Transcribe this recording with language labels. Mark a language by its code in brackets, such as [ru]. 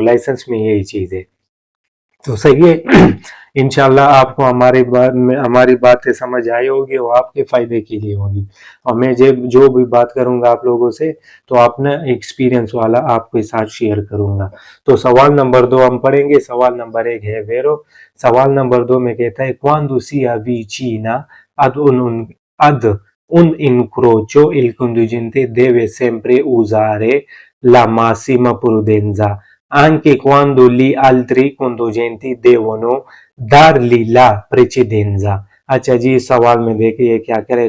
[hi] Licence में यही चीज है। तो सही है। इंशाल्लाह आपको हमारी बातें समझ आई होगी और आपके फायदे के लिए होगी। और मैं जो भी बात करूंगा आप लोगों से, तो अपना एक्सपीरियंस वाला आपके साथ शेयर करूंगा। तो सवाल नंबर 2 हम पढ़ेंगे। सवाल नंबर 1 है वेरो। सवाल नंबर 2 में कहता है, [it] quando si avvicina ad un incrocio il conducente deve sempre usare la massima prudenza anche quando gli altri conducenti devono dargli la precedenza। [hi] अच्छा जी, सवाल में देखिए क्या करे।